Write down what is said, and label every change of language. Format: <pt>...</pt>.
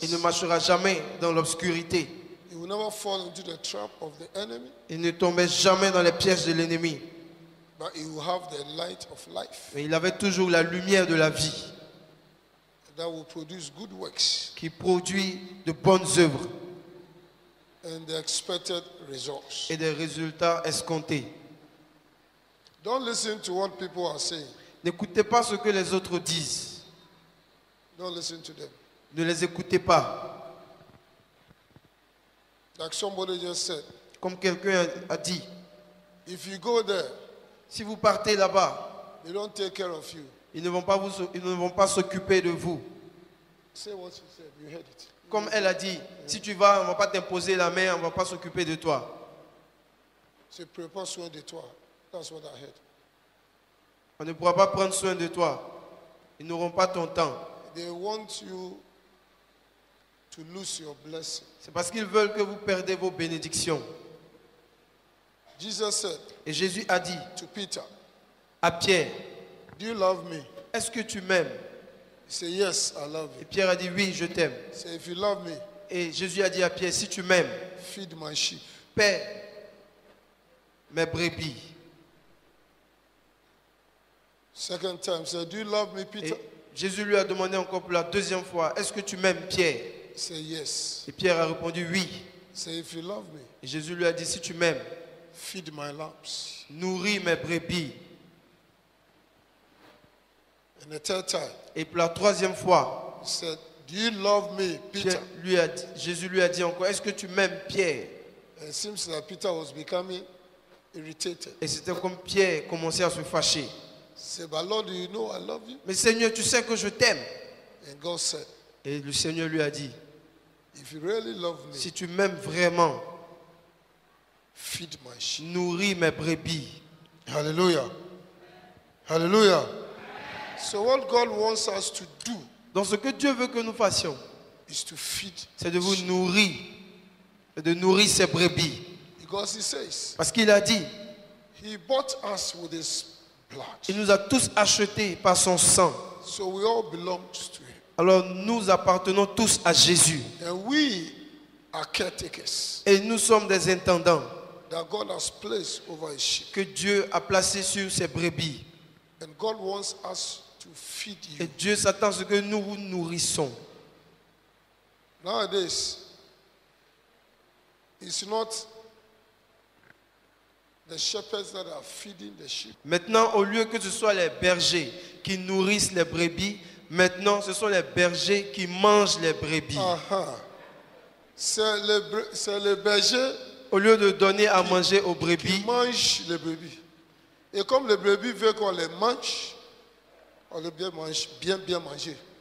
<fr>il ne marchera jamais dans l'obscurité.</fr> <en>You will never fall into the trap of the enemy,</en> <fr>Il ne tombait jamais dans les pièges de l'ennemi.</fr> <en>but you will have the light of life</en> <fr>Mais il avait toujours la lumière de la vie</fr> <en>that will produce good works</en> <fr>qui produit de bonnes œuvres</fr> <en>and the expected results.</en> <fr>et des résultats escomptés.</fr> <en>Don't listen to what people are saying.</en> <fr>N'écoutez pas ce que les autres disent.</fr> <en>Don't listen to them.</en> <fr>Ne les écoutez pas.</fr> <en>Like somebody just said,</en> <fr>Comme quelqu'un a dit,</fr> <en>if you go there,</en> <fr>si vous partez là-bas,</fr> <en>they don't take care of you.</en> <fr>ils ne vont pas s'occuper de vous.</fr> <en>Say what she said. You heard it.</en> <fr>Comme elle a dit, si tu vas, on ne va pas t'imposer la main, on ne va pas s'occuper de toi.</fr> <en>Say,</en> <fr>prépare soin de toi.</fr> <en>That's what I heard.</en> <fr>On ne pourra pas prendre soin de toi. Ils n'auront pas ton temps.</fr> <en>They want you to lose your blessing.</en> <fr>C'est parce qu'ils veulent que vous perdez vos bénédictions.</fr> <en>Jesus said</en> <fr>Et Jésus a dit</fr> <en>to Peter,</en> <fr>à Pierre,</fr> <en>do you love me?</en> <fr>est-ce que tu m'aimes?</fr> <en>He said, yes, I love</en> <fr>Et</fr> <en>you.</en> <fr>Pierre a dit, oui, je t'aime.</fr> <en>He said, if you love me,</en> <fr>Et Jésus a dit à Pierre, si tu m'aimes,</fr> <en>feed my sheep.</en> <fr>paie mes brebis.</fr> <en>Second time, he said, do you love me, Peter?</en> <fr>Et Jésus lui a demandé encore pour la deuxième fois, est-ce que tu m'aimes, Pierre?</fr> <en>He said, yes.</en> <fr>Et Pierre a répondu, oui.</fr> <en>He said, if you love me,</en> <fr>Et Jésus lui a dit, si tu m'aimes,</fr> <en>feed my lambs.</en> <fr>nourris mes brebis.</fr> <en>And the third time,</en> <fr>Et pour la troisième fois,</fr> <en>he said, do you love me, Peter?</en> <fr>Jésus lui a dit encore, est-ce que tu m'aimes, Pierre?</fr> <en>And it seems that Peter was becoming irritated.</en> <fr>Et c'était comme Pierre commençait à se fâcher.</fr> <en>He said, but Lord, do you know I love you?</en> <fr>Mais Seigneur, tu sais que je t'aime.</fr> <en>And God said,</en> <fr>Et le Seigneur lui a dit,</fr> <en>if you really love me,</en> <fr>si tu m'aimes vraiment,</fr> <en>feed my sheep.</en> <fr>nourris mes brebis. Hallelujah. Hallelujah.</fr> <en>So what God wants us to do</en> <fr>Donc ce que Dieu veut que nous fassions,</fr> <en>is to feed.</en> <fr>c'est de vous nourrir, et de nourrir ses brebis.</fr> <en>Because he says,</en> <fr>Parce qu'il a dit,</fr> <en>he bought us with his blood.</en> <fr>il nous a tous achetés par son sang.</fr> <en>So we all belong to him.</en> <fr>Alors nous appartenons tous à Jésus.</fr> <en>And we are caretakers</en> <fr>Et nous sommes des intendants</fr> <en>that God has placed over his sheep.</en> <fr>que Dieu a placés sur ses brebis.</fr> <en>And God wants us to feed</en> <fr>Et</fr> <en>you.</en> <fr>Dieu s'attend à ce que nous vous nourrissons.</fr> <en>Nowadays, it's not the shepherds that are feeding the sheep.</en> <fr>Maintenant, au lieu que ce soit les bergers qui nourrissent les brebis, maintenant ce sont les bergers qui mangent les brebis. C'est les bergers Au lieu de donner à manger aux qui brebis, mangent les brebis. Et comme les brebis veulent qu'on les mange, on les bien manger.</fr>